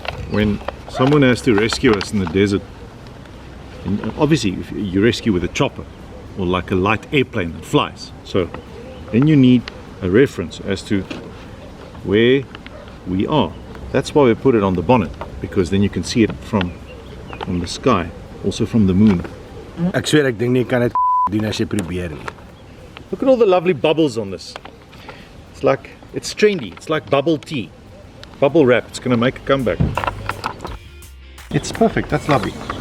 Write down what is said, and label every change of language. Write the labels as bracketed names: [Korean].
[English] When someone has to rescue us in the desert, and obviously if you rescue with a chopper or like a light airplane that flies, so then you need a reference as to where we are. That's why we put it on the bonnet, because then you can see it from the sky, also from the moon. [Afrikaans] Ek swear ek dink nie kan dit doen as jy probeer nie. [English] Look at all the lovely bubbles on this. It's trendy. It's like bubble tea. Bubble wrap. It's going to make a comeback. It's perfect. That's lovely.